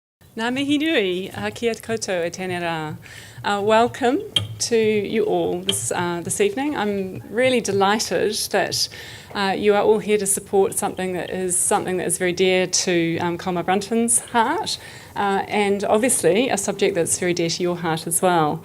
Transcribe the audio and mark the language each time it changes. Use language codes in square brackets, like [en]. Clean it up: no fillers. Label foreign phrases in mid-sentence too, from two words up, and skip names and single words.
[mi] Ngā mihi nui, kia koutou e tēnei rā. [en] Welcome to you all this evening. I'm really delighted that you are all here to support something that is very dear to Colmar Brunton's heart, and obviously a subject that's very dear to your heart as well.